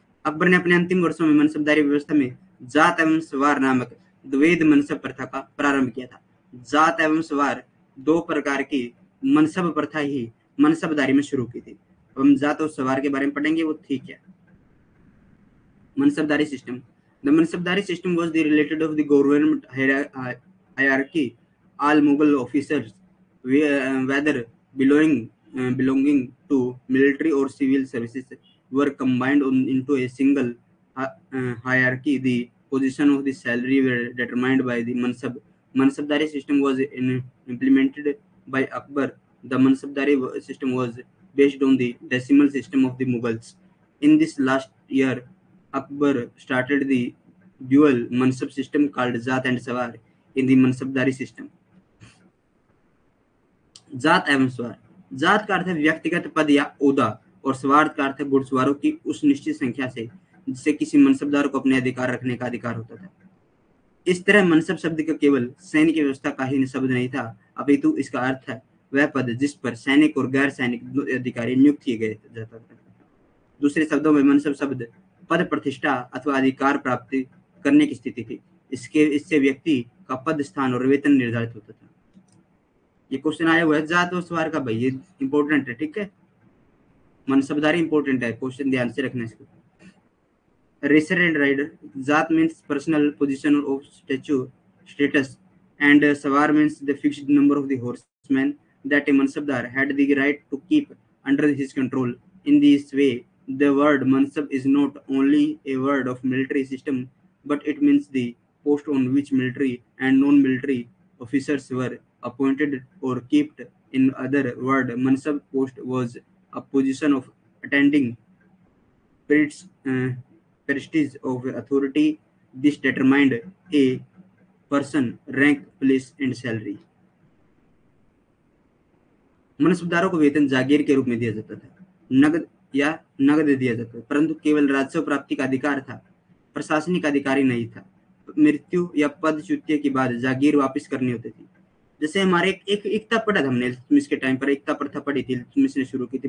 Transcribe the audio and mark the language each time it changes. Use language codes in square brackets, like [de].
[hi] अकबर ने अपने अंतिम वर्षों में मनसबदारी व्यवस्था में जात एवं सवार नामक द्वैध मनसब प्रथा का प्रारंभ किया था। जात एवं सवार दो प्रकार की मनसब प्रथा ही मनसबदारी में शुरू की थी। हम जात और सवार के बारे में पढ़ेंगे, वो ठीक है। [en] Mansabdari system, the Mansabdari system was the related of the government hierarchy. All Mughal officers, whether belonging to military or civil services, were combined into a single hierarchy. The position of the salary were determined by the Mansab. Mansabdari system was implemented by Akbar. The Mansabdari system was based on the decimal system of the Mughals. In this last year, Akbar started the dual mansab system called Zat and Sawar in the Mansabdari system. [hi] जात एवं सवार, जात का अर्थ है व्यक्तिगत पद या ओहदा और सवार का अर्थ है घुड़सवारों की उस निश्चित संख्या से जिससे किसी मनसबदार को अपने अधिकार रखने का अधिकार होता था। इस तरह मनसब शब्द का केवल सैनिक व्यवस्था का ही शब्द नहीं था, अपितु इसका अर्थ है वह पद जिस पर सैनिक और गैर सैनिक अधिकारी नियुक्त किए गए जाता था। दूसरे शब्दों में मनसब शब्द पद प्रतिष्ठा अथवा अधिकार प्राप्त करने की स्थिति थी। इससे व्यक्ति का पद, स्थान और वेतन निर्धारित होता था। ये क्वेश्चन आया हुआ है जात और सवार का, भाई ये इंपॉर्टेंट है, ठीक है। मनसबदारी इंपॉर्टेंट है, क्वेश्चन ध्यान से रखना इसको। [en] Racer and rider, जात means personal position of status and सवार means the fixed number of the horsemen that a mansabdar had the right to keep under his control. In this way, the word mansab is not only a word of military system, but it means the post on which military and non-military officers were appointed or kept. In other word, mansab post was a position of attending prestige of authority. This determined a person, rank, place and salary. [hi] मनसबदारों को वेतन जागीर के रूप में दिया जाता था, नगद दिया जाता था, परंतु केवल राजस्व प्राप्ति का अधिकार था, प्रशासनिक अधिकारी नहीं था। मृत्यु या पदच्युति के बाद जागीर वापस करनी होती थी। जैसे हमारे एक एकता पढ़ा था हमने इसके टाइम पर, एकता प्रथा पढ़ी थी, ने शुरू की थी।